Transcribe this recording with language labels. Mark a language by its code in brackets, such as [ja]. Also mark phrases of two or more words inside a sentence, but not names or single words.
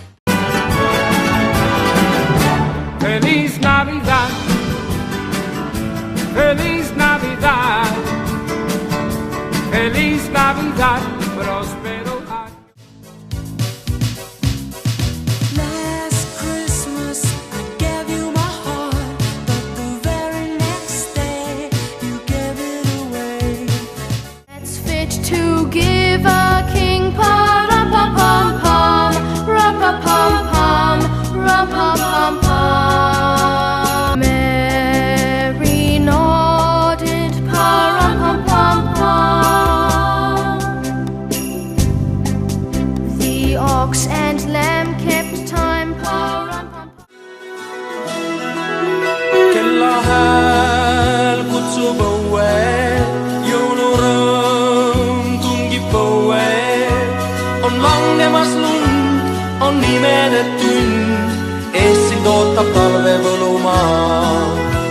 [es] Feliz Navidad, Feliz Navidad, Feliz Navidad, prospero año. [en] Last Christmas I gave you my heart, but the very next day you gave it away. It's fit to give a king pa-rum-pum-pum-pum, rum-pum-pum-pum, rum-pum-pum-pum. Mary nodded pa-rum-pum-pum-pum. The ox and lamb kept time pa-rum-pum-pum. [et] Kella hääl kutsub õue, jõulurõõm tungib põue. On langemas lund, on imede tund, ees sind ootab talve võlumaa.